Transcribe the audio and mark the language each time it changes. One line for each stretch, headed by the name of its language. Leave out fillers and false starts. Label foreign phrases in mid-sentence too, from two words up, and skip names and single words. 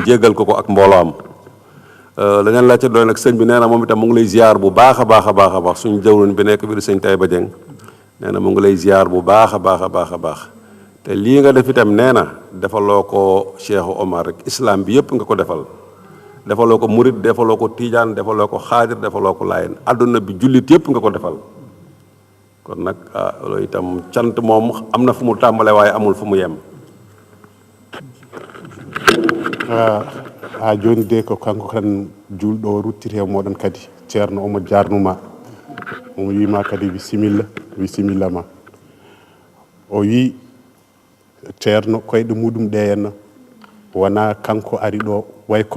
Wolof: jéggal ko ak mbooloo am leneen la ca doon nag sëñ bi nee na moom itam mu ngi lay ziar bu baax a baax suñu jëwriñ bi nekk biir sëñ Taïba Dieng nee na mu ngi lay ziar bu baax a baax te lii nga def itam nee na defaloo ko Cheikh Omar rek islam bi yëpp nga ko defal defaloo ko murit defaloo ko tiijaan defaloo ko xaadir defaloo ko laayeen àdduna bi jullit yëpp nga ko defal kon nag loolu itam cant moom am na fu mu tàmbale waaye amul fu mu yem
Fula: ha joni de ko kanko kan julɗo o ruttiri e moɗon kadi ceerno omo jarnuma omo wima kadi bisimilla ma o wi ceerno koyɗe muɗum ɗe henna wona kanko ari ɗo way comme